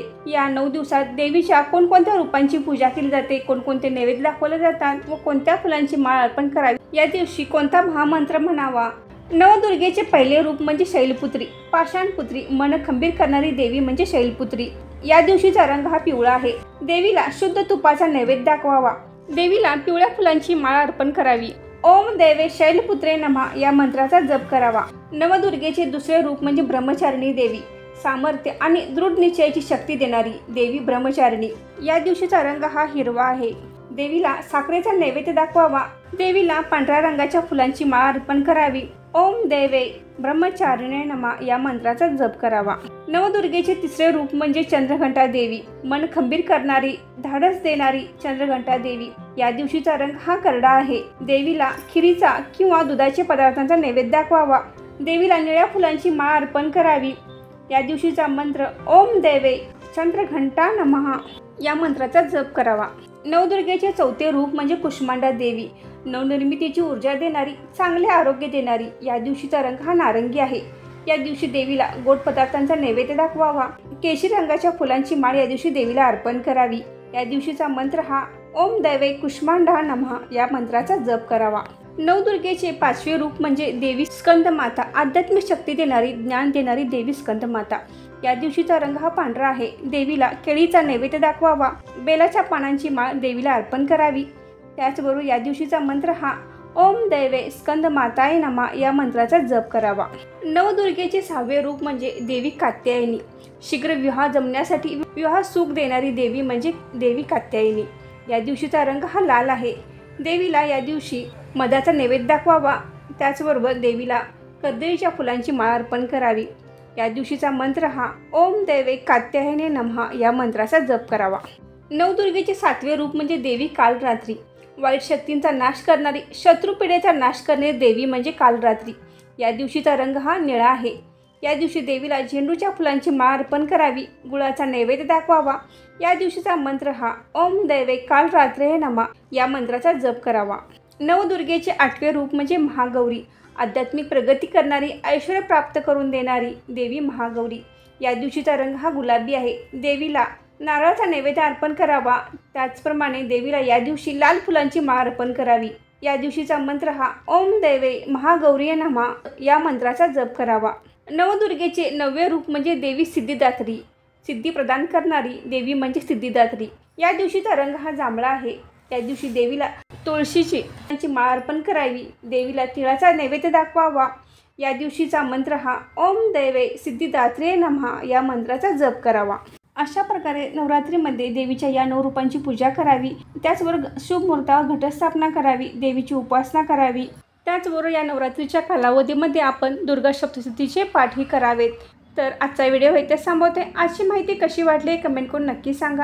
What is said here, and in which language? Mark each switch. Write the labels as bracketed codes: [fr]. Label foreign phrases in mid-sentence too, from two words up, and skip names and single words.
[mr] या 9 दिवसात देवीच्या कोणकोणत्या रूपांची पूजा केली जाते, कोणकोणते नैवेद्य दाखवले जातात व कोणत्या फुलांची माळ अर्पण करावी, या दिवशी कोणता महामंत्र म्हणावा. नवदुर्गेचे पहिले रूप म्हणजे शैलपुत्री, पाषाणपुत्री, मन खंबीर करणारी देवी म्हणजे शैलपुत्री. या दिवशीचा रंग हा पिवळा आहे. देवीला शुद्ध तुपाचा नैवेद्य दाखवावा. देवीला पिवळ्या फुलांची माळ अर्पण करावी. [sa] ओम देवे शैलपुत्रे नमः [mr] या मंत्राचा जप करावा. नवदुर्गेचे दुसरे रूप म्हणजे ब्रह्मचारिणी देवी, सामर्थ्य आणि दृढ निश्चयाची शक्ती देणारी देवी ब्रह्मचारिणी. या दिवशीचा रंग हा हिरवा आहे. देवीला साखरेचा नैवेद्य दाखवावा. देवीला पांढऱ्या रंगाच्या फुलांची माळ अर्पण करावी. [sa] ओम देवे ब्रह्मचारिणे नमः [mr] या मंत्राचा जप करावा. नवदुर्गेचे तिसरे रूप म्हणजे चंद्रघंटा देवी, मन खंबीर करणारी, धाडस देणारी चंद्रघंटा देवी. या दिवशीचा रंग हा करडा आहे. देवीला खिरीचा किंवा दुधाच्या पदार्थांचा नैवेद्य दाखवावा. देवीला निळ्या फुलांची माळ अर्पण करावी. या दिवशीचा मंत्र [sa] ओम देवे चंद्रघंटा नमः [mr] या मंत्राचा जप करावा. नवदुर्गेचे चौथे रूप म्हणजे कुष्मांडा देवी, नवनिर्मितीची ऊर्जा देणारी, चांगले आरोग्य देणारी. या दिवशीचा रंग हा नारंगी आहे. या दिवशी देवीला गोड पदार्थांचा नैवेद्य दाखवावा. केशरी रंगाच्या फुलांची माळ या दिवशी देवीला अर्पण करावी. या दिवशीचा मंत्र हा [sa] ओम दैवे कुष्मांडा नमः [mr] या मंत्राचा जप करावा. नवदुर्गेचे 5वे रूप म्हणजे देवी स्कंद माता, आध्यात्मिक शक्ती देणारी, ज्ञान देणारी देवी स्कंद माता. या दिवशीचा रंग हा पांढरा आहे. देवीला केळीचा नैवेद्य दाखवावा. बेलाच्या पानांची माळ देवीला अर्पण करावी. त्याचबरोबर या दिवशीचा मंत्र हा [sa] ओम दैवे स्कंद माताय नमः [mr] या मंत्राचा जप करावा. नवदुर्गेचे 6वे रूप म्हणजे देवी कात्यायनी, शीघ्र विवाह जमण्यासाठी विवाह सुख देणारी देवी म्हणजे देवी कात्यायनी. या दिवशीचा रंग हा लाल आहे. देवीला या दिवशी मधाचा नैवेद्य दाखवावा. त्याचबरोबर देवीला कर्दळीच्या फुलांची माळ अर्पण करावी. या दिवशीचा मंत्र हा [sa] ओम दैवे कात्यायने नमः [mr] या मंत्राचा जप करावा. नवदुर्गेचे 7वे रूप म्हणजे देवी कालरात्री, वाईट शक्तींचा नाश करणारी, शत्रुपिढेचा नाश करणारी देवी म्हणजे कालरात्री. या दिवशीचा रंग हा निळा आहे. या दिवशी देवीला झेंडूच्या फुलांची माळ अर्पण करावी. गुळाचा नैवेद्य दाखवावा. या दिवशीचा मंत्र हा [sa] ओम दैवे कालरात्रे नमः [mr] या मंत्राचा जप करावा. नवदुर्गेचे 8वे रूप म्हणजे महागौरी, आध्यात्मिक प्रगती करणारी, ऐश्वर्य प्राप्त करून देणारी देवी महागौरी. या दिवशीचा रंग हा गुलाबी आहे. देवीला नारळाचा नैवेद्य अर्पण करावा. त्याचप्रमाणे देवीला या दिवशी लाल फुलांची माळ अर्पण करावी. या दिवशीचा मंत्र हा [sa] ओम दैवे महागौरी नमः [mr] या मंत्राचा जप करावा। नवदुर्गेचे 9वे रूप म्हणजे देवी सिद्धिदात्री, सिद्धी प्रदान करणारी देवी म्हणजे सिद्धिदात्री। या दिवशीचा रंग हा जांभळा आहे। या दिवशी देवीला तुळशीची माळ अर्पण करावी, देवीला तिळाचा नैवेद्य दाखवावा। या दिवशीचा मंत्र हा [sa] ओम दैवे सिद्धिदात्रे नमः [mr] या मंत्राचा जप करावा। अशा प्रकारे नवरात्रीमध्ये देवीच्या या 9 रूपांची पूजा करावी। त्याचबरोबर शुभ मुहूर्तावर घटस्थापना करावी, देवीची उपासना करावी। त्याचबरोबर या नवरात्रीच्या कालावधीमध्ये आपण दुर्गा सप्तशतीचे पाठही करावेत। तर आजचा व्हिडिओ इथे थांबवते। आजची माहिती कशी वाटली कमेंट करून नक्की सांगा।